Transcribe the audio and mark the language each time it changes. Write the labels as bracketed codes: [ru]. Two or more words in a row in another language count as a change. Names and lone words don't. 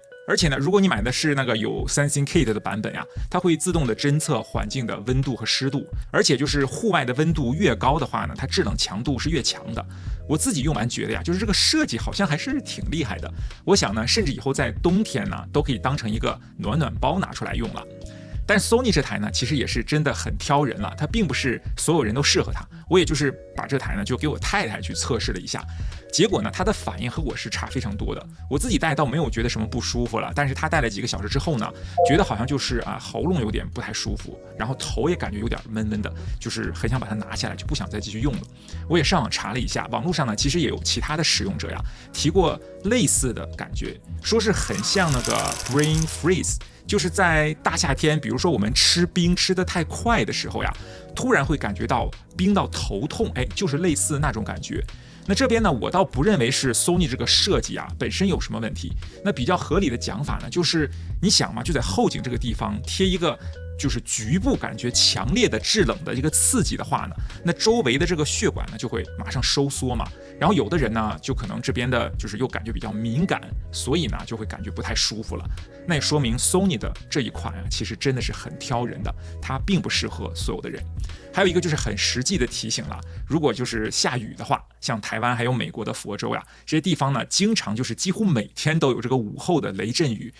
[zh] 而且呢，如果你買的是那個有 3SYNC-Kit 的版本呀，它會自動的偵測環境的溫度和濕度，而且就是戶外的溫度越高的話呢，它制冷強度是越強的。我自己用完覺得呀，就是這個設計好像還是挺厲害的。我想呢，甚至以後在冬天呢，都可以當成一個暖暖包拿出來用了。但 Sony 這台呢，其實也是真的很挑人了，它並不是所有人都適合它。我也就是把這台呢，就給我太太去測試了一下，結果呢，她的反應和我是差非常多的。我自己戴倒沒有覺得什麼不舒服了，但是她戴了幾個小時之後呢，覺得好像就是喉嚨有點不太舒服，然後頭也感覺有點悶悶的，就是很想把它拿下來，就不想再繼續用了。我也上網查了一下，網絡上呢其實也有其他的使用者呀提過類似的感覺，說是很像那個 [en] brain freeze。 [zh] 就是在大夏天，比如說我們吃冰吃得太快的時候呀，突然会感覺到冰到頭痛，就是類似那種感覺。那這邊呢，我倒不認為是 Sony 這個設計本身有什麼問題。那比較合理的講法呢，就是你想嘛，就在後頸這個地方貼一個就是局部感覺強烈的制冷的一個刺激的話呢，那周圍的這個血管呢就會馬上收縮嘛。然後有的人呢，就可能這邊的就是又感覺比較敏感，所以呢就會感覺不太舒服了。那也說明 Sony 的這一款其實真的是很挑人的，它並不適合所有的人。還有一個就是很實際的提醒了，如果就是下雨的話，像台灣還有美國的佛州呀，這些地方呢，經常就是幾乎每天都有這個午後的雷陣雨。